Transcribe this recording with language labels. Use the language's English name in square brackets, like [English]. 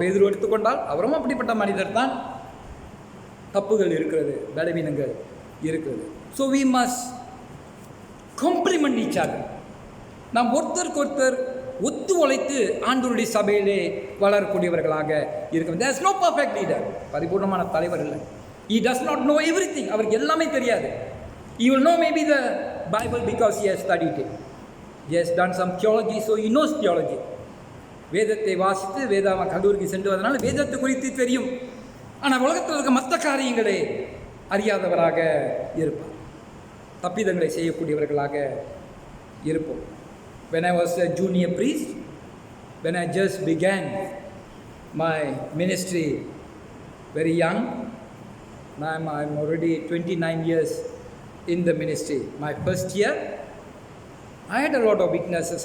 [Tamil] பேதுரு எடுத்துக்கொண்டால் அவரும் அப்படிப்பட்ட மனிதர் தான். தப்புகள் இருக்கிறது, பலவீனங்கள் இருக்கிறது. [English] So we must complement each other. [Tamil] நாம் ஒருத்தருக்கு ஒருத்தர் ஒத்து உழைத்து ஆண்டவருடைய சபையிலே வளரக்கூடியவர்களாக இருக்கும். [English] There is no perfect leader. [Tamil] பரிபூர்ணமான தலைவர் இல்லை. [English] He does not know everything. [Tamil] அவருக்கு எல்லாமே தெரியாது. [English] He will know maybe the Bible because he has studied it. He has done some theology, so he knows theology. [Tamil] வேதத்தை வாசித்து வேதாம கல்லூரிக்கு சென்று வந்தனால வேதத்தை குறித்து தெரியும். ஆனால் உலகத்தில் இருக்க மற்ற காரியங்களை அறியாதவராக இருப்பார். தப்பிதங்களை செய்யக்கூடியவர்களாக இருப்போம். [English] When I was a junior priest, when I just began my ministry very young, I'm already 29 years in the ministry. My first year, I had a lot of weaknesses.